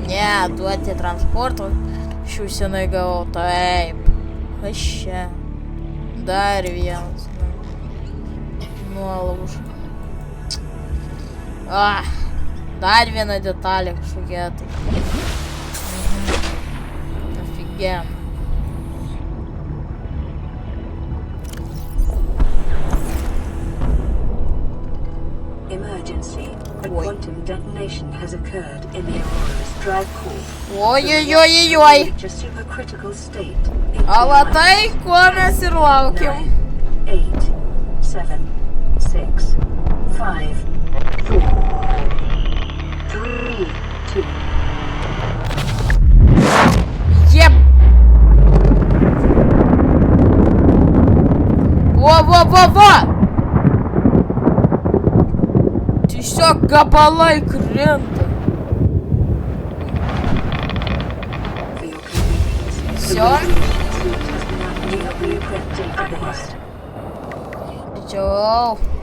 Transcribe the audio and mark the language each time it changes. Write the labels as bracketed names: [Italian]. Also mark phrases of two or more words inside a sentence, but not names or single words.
[Lithuanian] Ne, duoti transporto. Šių senai gavau. Taip. Kas čia? Dar vienas. Nuolauža. Dar viena detalė kažkokia tai. [Russian] Офигенно. [English] Emergency. A quantum detonation has occurred in the Aurora's drive core. [Russian] Ой-ой-ой-ой-ой. [English] Reach a supercritical state. [Russian] А вот [Lithuanian] tai, ko mes ir laukiam. 8, 7, 6, 5, 4, 3, 2. [Russian] Еп! Во-во-во-во! [Lithuanian] Tiesiog gabalai krenta. [Russian] Всё? [Lithuanian] Greičiau.